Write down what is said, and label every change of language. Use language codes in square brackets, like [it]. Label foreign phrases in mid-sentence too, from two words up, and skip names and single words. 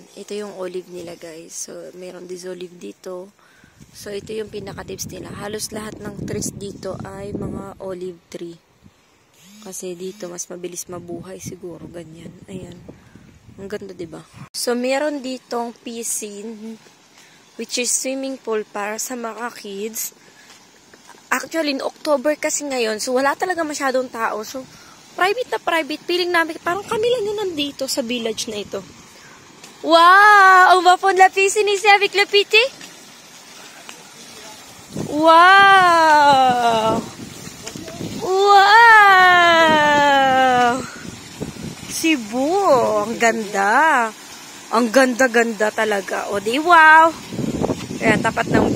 [tl] Ito yung olive nila, guys. So, meron din olive dito. So, ito yung pinaka-tips nila. Halos lahat ng trees dito ay mga [en] olive tree. [tl] Kasi dito, mas mabilis mabuhay siguro. Ganyan. Ayan. Ang ganda, diba? So, meron ditong piscine, [en] which is swimming pool [tl] para sa mga [en] kids. Actually, in October [tl] kasi ngayon, so wala talaga masyadong tao. So, private na private. Feeling namin, parang kami lang yun nandito sa village na ito. Wow! [fr] On va prendre la piscine ici avec le petit? Wow! Wow! [tl] Cebu! Ang ganda! Ang ganda-ganda talaga. O di wow! Ayan, tapat ng...